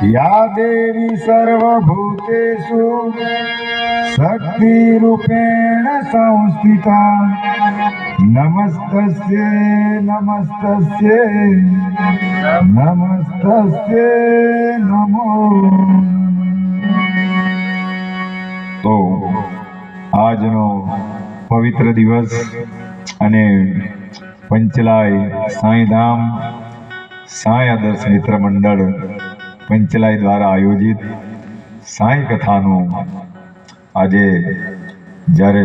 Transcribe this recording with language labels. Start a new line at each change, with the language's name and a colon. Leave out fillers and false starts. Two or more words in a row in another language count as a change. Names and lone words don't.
Sanskrit: या देवी सर्वभूतेषु शक्तिरूपेण संस्थिता नमस्तस्यै नमस्तस्यै नमस्तस्यै नमो।
Gujarati: तो આજનો પવિત્ર દિવસ અને પંચલાય સાંઈધામ સાંઈ આદર્શ મિત્ર મંડળ પંચલાય દ્વારા આયોજિત સાંઈ કથાનું આજે જ્યારે